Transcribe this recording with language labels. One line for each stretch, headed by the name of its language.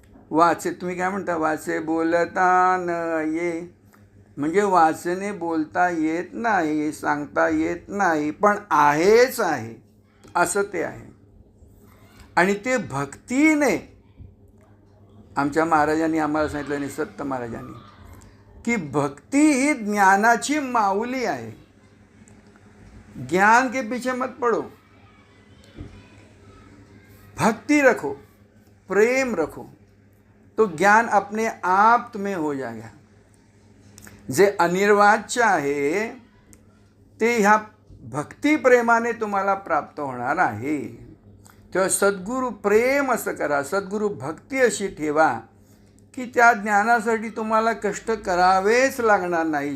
Marathi: वाचे, तुम्ही काय म्हणता, वाचे बोलता न ये, म्हणजे वाचने बोलता येत नाही, सांगता येत नाही, पण आहेच आहे, असं ते आहे. आणि ते भक्तीने, आमच्या महाराजांनी आम्हाला सांगितलं, निसत्त महाराजांनी, की भक्ती ही ज्ञानाची माऊली आहे.
Hindi: ज्ञान के पीछे मत पड़ो, भक्ति रखो, प्रेम रखो, तो ज्ञान अपने आप तुम्हें हो जाएगा.
Marathi: जे अनिर्वाच्य आहे ते ह्या भक्ती प्रेमाने तुम्हाला प्राप्त होणार आहे. तेव्हा सद्गुरु प्रेम असं करा, सद्गुरु भक्ती अशी ठेवा की त्या ज्ञानासाठी तुम्हाला कष्ट करावेच लागणार नाही.